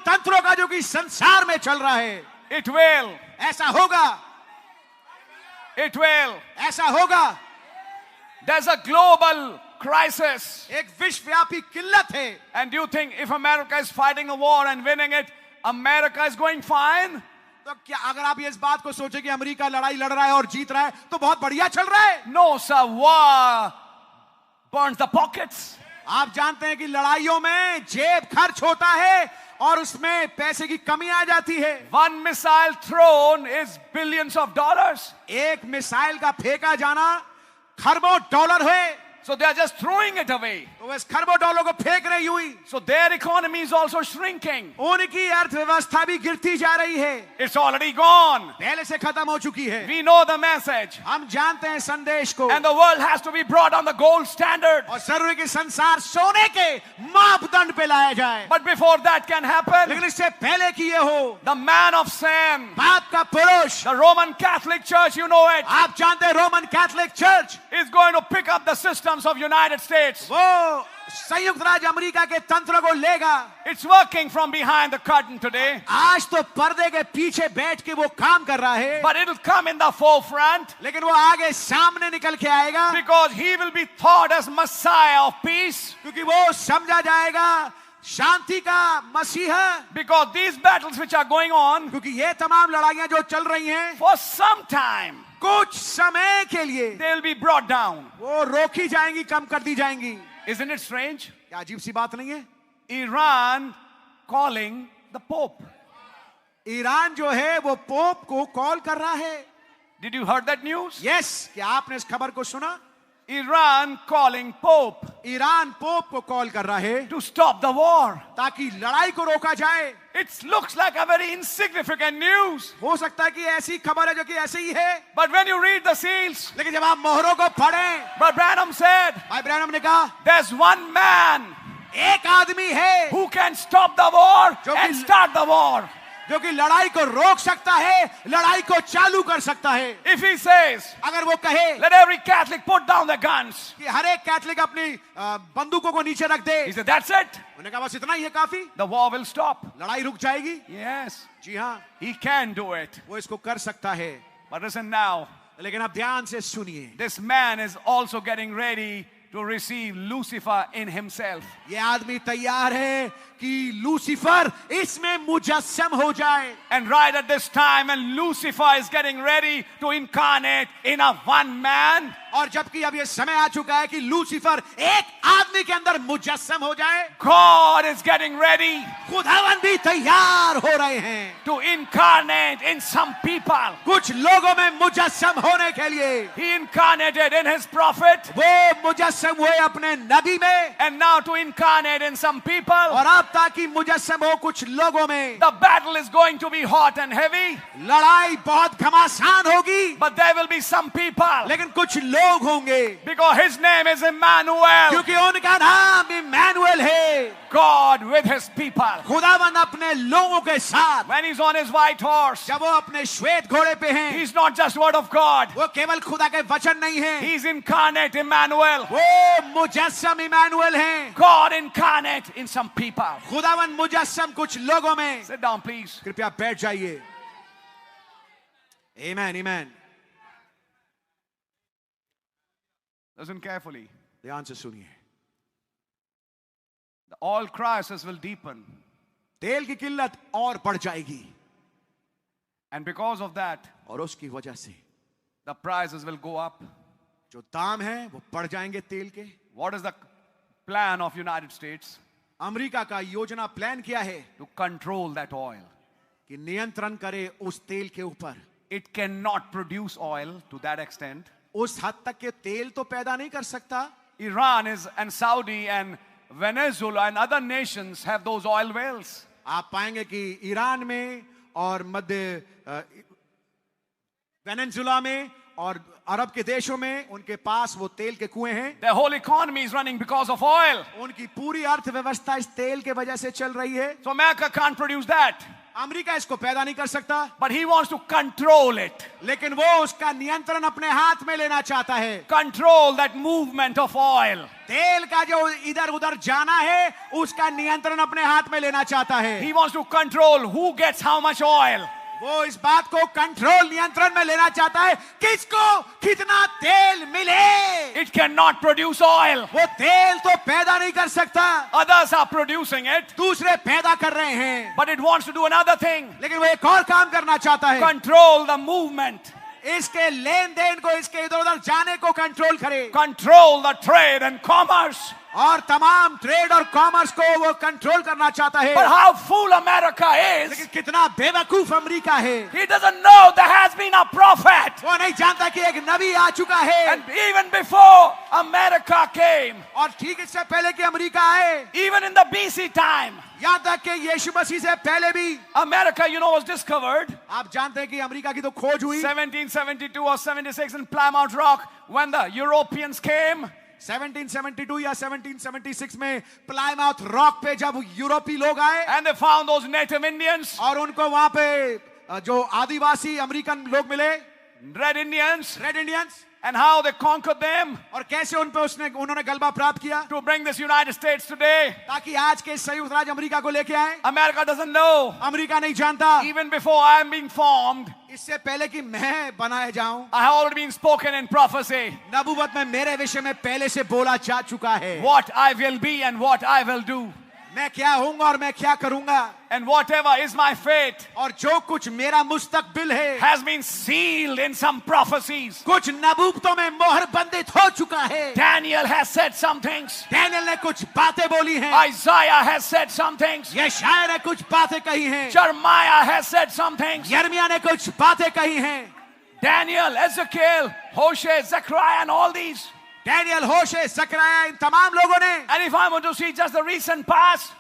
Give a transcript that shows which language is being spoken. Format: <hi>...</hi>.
<hi>तंत्रों का जो कि संसार में चल रहा है,</hi> <en>It will.</en> <hi>ऐसा होगा,</hi> <en>It will.</en> <hi>ऐसा होगा।</hi> <en>There's a global crisis.</en> <hi>एक विश्वव्यापी किल्लत है।</hi> <en>And do you think if America is fighting a war and winning it, America is going fine?</en> <hi>तो क्या अगर आप ये इस बात को सोचे कि अमेरिका लड़ाई लड़ रहा है और जीत रहा है तो बहुत बढ़िया चल रहा है?</hi> <en>No, sir. War burns the pockets.</en> <hi>आप जानते हैं कि लड़ाइयों में जेब खर्च होता है और उसमें पैसे की कमी आ जाती है।</hi> <en>One missile thrown is billions of dollars.</en> <hi>एक मिसाइल का फेंका जाना खरबों डॉलर है।</hi> <en>So they are just throwing it away.</en> <hi>तो वे इस खरबों डॉलर को फेंक रही हुई।</hi> <en>So their economy is also shrinking.</en> <hi>उनकी अर्थव्यवस्था भी गिरती जा रही है।</hi> <en>It's already gone.</en> <hi>पहले से खत्म हो चुकी है।</hi> <en>We know the message.</en> <hi>हम जानते हैं संदेश को।</hi> <en>And the world has to be brought on the gold standard.</en> <hi>और जरूरी कि संसार सोने के मापदंड पे लाया जाए।</hi> <en>But before that can happen,</en> <hi>लेकिन इससे पहले कि ये हो,</hi> <en>the man of sin,</en> <hi>पाप का पुरुष,</hi> <en>the Roman Catholic Church, you know it,</en> <hi>आप जानते हैं Roman Catholic church,</hi> <en>is going to pick up the systems of United States.</en> <hi>वो संयुक्त राज्य अमेरिका के तंत्र को लेगा।</hi> <en>It's working from behind the curtain today.</en> <hi>आज तो पर्दे के पीछे बैठ के वो काम कर रहा है,</hi> <en>But it'll come in the forefront</en> <hi>लेकिन वो आगे सामने निकल के आएगा,</hi> <en>because he will be thought as Messiah of peace.</en> <hi>क्योंकि वो समझा जाएगा शांति का मसीहा।</hi> <en>Because these battles which are going on</en> <hi>क्योंकि ये तमाम लड़ाइयां जो चल रही हैं,</hi> <en>for some time,</en> <hi>कुछ समय के लिए</hi> <en>they will be brought down.</en> <hi>वो रोकी जाएंगी, कम कर दी जाएंगी।</hi> <en>Isn't it strange?</en> <hi>क्या अजीब सी बात नहीं है?</hi> <en>Iran calling the Pope.</en> <hi>Iran जो है वो पोप को कॉल कर रहा है।</hi> <en>Did you heard that news? Yes,</en> <hi>क्या आपने इस खबर को सुना?</hi> <en>Iran calling Pope</en> <hi>Iran pope को कॉल कर रहा है</hi> <en>to stop the war.</en> <hi>ताकि लड़ाई को रोका जाए।</hi> <en>It looks like a very insignificant news.</en> <hi>हो सकता है कि ऐसी खबर है जो कि ऐसे ही है,</hi> <en>But when you read the seals,</en> <hi>लेकिन जब आप मोहरों को पढ़ें,</hi> <en>Brother Branham said,</en> <hi>भाई ब्रैनम ने कहा</hi> <en>there's one man</en> <hi>एक आदमी है</hi> <en>who can stop the war</en> <hi>जो</hi> <en>and</en> <hi>कि-</hi> <en>start the war.</en> <hi>जो कि लड़ाई को रोक सकता है, लड़ाई को चालू कर सकता है।</hi> <en>If he says,</en> <hi>अगर वो कहे</hi> <en>let every Catholic put down their guns,</en> <hi>कि हर एक कैथलिक अपनी बंदूकों को नीचे रख दे,</hi> <en>he said, that's it.</en> <hi>उन्होंने कहा बस इतना ही है काफी,</hi> <en>The war will stop.</en> <hi>लड़ाई रुक जाएगी।</hi> <en>Yes,</en> <hi>जी हाँ,</hi> <en>he can do it.</en> <hi>वो इसको कर सकता है।</hi> <en>But listen now,</en> <hi>लेकिन अब ध्यान से सुनिए,</hi> <en>this man is also getting ready to receive Lucifer in himself.</en> <hi>ये आदमी तैयार है कि लूसीफर इसमें मुजस्सम हो जाए।</hi> <en>And right at this time, when Lucifer is getting ready to incarnate in a one man,</en> <hi>और जबकि अब ये समय आ चुका है कि लूसीफर एक आदमी के अंदर मुजस्सम हो जाए,</hi> <en>God is getting ready</en> <hi>खुदावन भी तैयार हो रहे हैं</hi> <en>to incarnate in some people.</en> <hi>कुछ लोगों में मुजस्सम होने के लिए।</hi> <en>He incarnated in his prophet,</en> <hi>वो मुजस्सम हुए अपने नबी में,</hi> <en>and now to incarnate in some people.</en> <hi>और अब ताकि मुजस्सम हो कुछ लोगों में।</hi> <en>The battle is going to be hot and heavy,</en> <hi>लड़ाई बहुत घमासान होगी,</hi> <en>but there will be some people,</en> <hi>लेकिन कुछ लोग होंगे,</hi> <en>because his name is Emmanuel,</en> <hi>क्योंकि उनका नाम इम्मानुएल है,</hi> <en>God with his people.</en> <hi>खुदावन अपने लोगों के साथ।</hi> <en>When he's on his white horse,</en> <hi>जब वो अपने श्वेत घोड़े पे हैं,</hi> <en>he's not just word of God,</en> <hi>वो केवल खुदा के वचन नहीं है,</hi> <en>he's incarnate Emmanuel,</en> <hi>वो मुजस्सम इम्मानुएल हैं।</hi> <en>God incarnate in some people.</en> <hi>खुदावन मुजस्सम कुछ लोगों में।</hi> <en>Sit down, please.</en> <hi>कृपया बैठ जाइए। आमेन, आमेन।</hi> <en>Listen carefully.</en> <hi>ध्यान से सुनिए,</hi> <en>The oil crisis will deepen,</en> <hi>तेल की किल्लत और बढ़ जाएगी,</hi> <en>and because of that,</en> <hi>और उसकी वजह से</hi> <en>the prices will go up.</en> <hi>जो दाम है वो बढ़ जाएंगे तेल के।</hi> <en>What is the plan of United States?</en> <hi>America का योजना प्लान किया है</hi> <en>To control that oil.</en> <hi>कि नियंत्रण करे उस तेल के ऊपर।</hi> <en>It cannot produce oil to that extent.</en> <hi>उस हद तक के तेल तो पैदा नहीं कर सकता।</hi> <en>Iran is and Saudi and Venezuela and other nations have those oil wells.</en> <hi>आप पाएंगे कि ईरान में और मध्य वेनेजुला में और अरब के देशों में उनके पास वो तेल के कुएं हैं।</hi> <en>Their whole economy is running because of oil.</en> <hi>उनकी पूरी अर्थव्यवस्था इस तेल के वजह से चल रही है।</hi> <en>So America can't produce that.</en> <hi>America इसको पैदा नहीं कर सकता,</hi> <en>but he wants to control it.</en> <hi>लेकिन वो उसका नियंत्रण अपने हाथ में लेना चाहता है।</hi> <en>Control that movement of oil.</en> <hi>तेल का जो इधर उधर जाना है उसका नियंत्रण अपने हाथ में लेना चाहता है।</hi> <en>He wants to control who gets how much oil.</en> <hi>वो इस बात को कंट्रोल नियंत्रण में लेना चाहता है, किसको कितना तेल मिले।</hi> <en>It cannot produce oil.</en> <hi>वो तेल तो पैदा नहीं कर सकता,</hi> <en>Others are producing it,</en> <hi>दूसरे पैदा कर रहे हैं,</hi> <en>but it wants to do another thing.</en> <hi>लेकिन वो एक और काम करना चाहता है,</hi> <en>Control the movement.</en> <hi>इसके लेन देन को, इसके इधर उधर जाने को कंट्रोल करे,</hi> <en>Control the trade and commerce.</en> <hi>और तमाम ट्रेड और कॉमर्स को वो कंट्रोल करना चाहता है।</hi> <en>But how fool America is.</en> <hi>लेकिन कितना बेवकूफ अमेरिका है,</hi> <en>He doesn't know there has been a prophet.</en> <hi>वो नहीं जानता कि एक नबी आ चुका है।</hi> <en>And even before America came,</en> <hi>और ठीक इससे पहले कि अमेरिका आए,</hi> <en>even in the BC time,</en> <hi>यहाँ तक कि यीशु मसीह से पहले भी</hi> <en>America, was discovered</en> <hi>आप जानते हैं कि अमेरिका की तो खोज हुई</hi> <en>1772 or 76 in Plymouth Rock when the Europeans came.</en> <hi>1772 या 1776 में प्लायमाउथ रॉक पे जब यूरोपी लोग आए</hi> <en>And they found those native Indians,</en> <hi>और उनको वहां पे जो आदिवासी अमेरिकन लोग मिले,</hi> <en>red Indians,</en> <hi>red Indians,</hi> <en>and how they conquered them</en> <hi>और कैसे उन पे उन्होंने गलबा प्राप्त किया</hi> <en>to bring this United States today.</en> <hi>ताकि आज के संयुक्त राज्य अमेरिका को लेके आए।</hi> <en>America doesn't know.</en> <hi>अमेरिका नहीं जानता,</hi> <en>Even before I am being formed,</en> <hi>इससे पहले कि मैं बनाए जाऊं,</hi> <en>I have already been spoken in prophecy.</en> <hi>नबूवत में मेरे विषय में पहले से बोला जा चुका है,</hi> <en>What I will be and what I will do.</en> <hi>मैं क्या होऊंगा और मैं क्या करूंगा,</hi> <en>And whatever is my fate</en> <hi>और जो कुछ मेरा मुस्तकबिल है</hi> <en>has been sealed in some prophecies.</en> <hi>कुछ नबूवतों में मोहर बंदित हो चुका है।</hi> <en>Daniel has said some things.</en> <hi>Daniel ने कुछ बातें बोली हैं,</hi> <en>Isaiah has said some things.</en> <hi>यशायाह ने कुछ बातें कही हैं,</hi> <en>Jeremiah has said some things.</en> <hi>यिर्मयाह ने कुछ बातें कही हैं,</hi> <en>Daniel, Ezekiel, Hosea, Zechariah, and all these.</en> <hi>Daniel, होशे, जकरिया, इन तमाम लोगों ने।</hi> <en>And if I want to see just the recent past,</en>